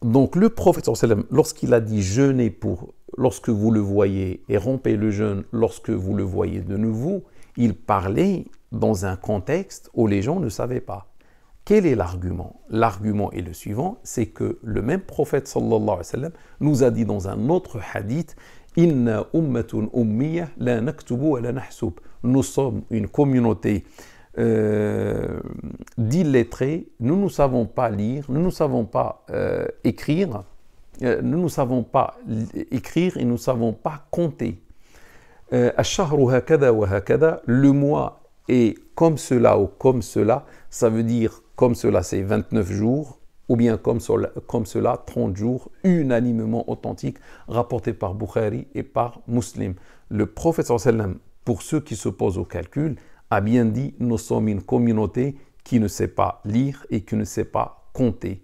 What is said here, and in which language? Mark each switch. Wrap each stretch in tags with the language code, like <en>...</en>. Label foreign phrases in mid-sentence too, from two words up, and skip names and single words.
<fr>Donc le prophète sallam, lorsqu'il a dit jeûnez lorsque vous le voyez et rompez le jeûne lorsque vous le voyez de nouveau, il parlait dans un contexte où les gens ne savaient pas. Quel est l'argument? L'argument est le suivant, c'est que le même prophète</fr> <ar>صلى الله عليه وسلم</ar> <fr>nous a dit dans un autre hadith</fr> <ar>إنا أمة أمية لا نكتب ولا نحسب.</ar> <fr>Nous sommes une communauté d'illettrés, nous ne savons pas lire, nous ne savons pas écrire, nous ne savons pas écrire et nous ne savons pas compter.</fr> <ar>الشهر هكذا وهكذا,</ar> <fr>le mois est comme cela ou comme cela, ça veut dire comme cela c'est 29 jours, ou bien comme cela 30 jours, unanimement authentique, rapporté par Bukhari et par Muslim. Le prophète sallam, pour ceux qui s'opposent au calcul, a bien dit, nous sommes une communauté qui ne sait pas lire et qui ne sait pas compter.</fr>